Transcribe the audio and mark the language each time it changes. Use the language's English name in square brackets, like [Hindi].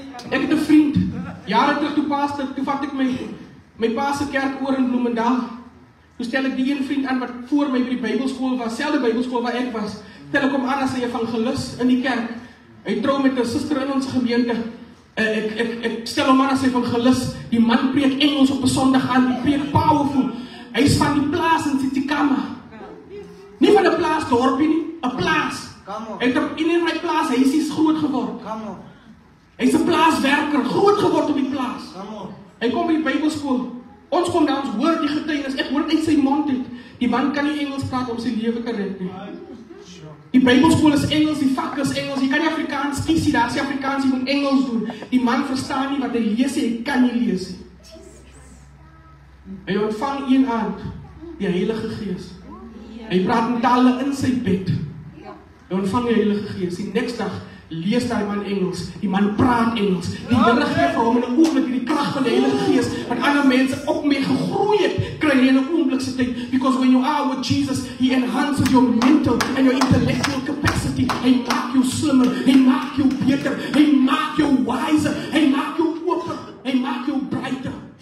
[Afrikaans] Ek het 'n vriend, jare terug toe vat ek my pa se kerk oor in Bloemendal. Toe stel ek die een vriend aan wat voor my by die Bybelskool was, selfde Bybelskool waar ek was. Stel ek hom aan as 'n evangelis in die kerk. Hy trou met 'n suster in ons gemeente. Ek stel hom aan as 'n evangelis. Die man preek Engels op 'n Sondag aan, die preek powerful. Hy is van die plaas in Tsitsikamma. Nie van 'n plaas dorpie nie, 'n plaas. Hy het op in my plaas, hy is groot geword. Hy's 'n plaaswerker, groot geword op die plaas. Hy kom by die Bybelskool. Ons kom daar, ons hoor die getuienis. Ek hoor dit uit sy mond uit. Die man kan nie Engels praat om sy lewe te red nie. Die Bybelskool is Engels, die vak is Engels. Jy kan nie Afrikaans kies nie, daar is Afrikaans, jy moet Engels doen. Die man verstaan nie wat hy lees nie, hy kan nie lees nie. Hy ontvang een aand die Heilige Gees. Hy praat in tale in sy bed. Hy ontvang die Heilige Gees. Die next dag lees daai man Engels. Die man praat Engels. Die Here gee vir hom in 'n oomblik die krag van die Heilige Gees wat ander mense ook mee gegroei het, kry jy in 'n oomblik se tyd. [English] Because when you are with Jesus, He enhances your mental and your intellectual capacity. [Afrikaans] Hy maak jou slimmer, hy maak jou beter, hy maak jou wiser, hy maak jou open, hy maak jou brighter.